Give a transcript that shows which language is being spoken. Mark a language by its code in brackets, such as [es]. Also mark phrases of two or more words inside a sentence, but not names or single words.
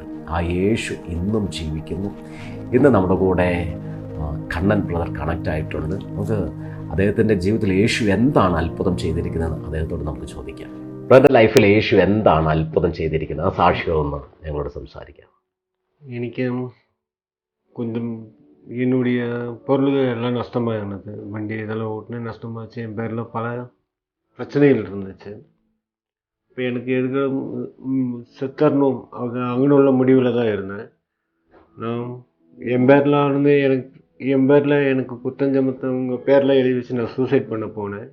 [ml] ആ യേശു ഇന്നും ജീവിക്കുന്നു. ഇന്ന് നമ്മുടെ കൂടെ കണ്ണൻ ബ്രദർ കണക്റ്റ് ആയിട്ടുണ്ട്. നമുക്ക് അദ്ദേഹത്തിൻ്റെ ജീവിതത്തിൽ യേശു എന്താണ് അത്ഭുതം ചെയ്തിരിക്കുന്നതെന്ന് അദ്ദേഹത്തോട് നമുക്ക് ചോദിക്കാം. ബ്രദറിൻ്റെ ലൈഫിൽ യേശു എന്താണ് അത്ഭുതം ചെയ്തിരിക്കുന്നത്? ആ സാക്ഷികളൊന്ന് ഞങ്ങളോട് സംസാരിക്കാം. [ta] എനിക്ക് கொஞ்சம் என்னுடைய பொருள்கள் எல்லாம் நஷ்டமாகினது. வண்டி இதெல்லாம் ஓட்டுனே நஷ்டமாச்சு. என் பேரில் பல பிரச்சனைகள் இருந்துச்சு. இப்போ எனக்கு எதுக்கு செத்தரணும் அங்கே உள்ள முடிவில் தான் இருந்தேன். நான் என் பேரில் வந்து என் பேரில் எனக்கு குத்தஞ்சமத்தவங்க பேரில் எழுதி வச்சு நான் சூசைட் பண்ண போனேன்.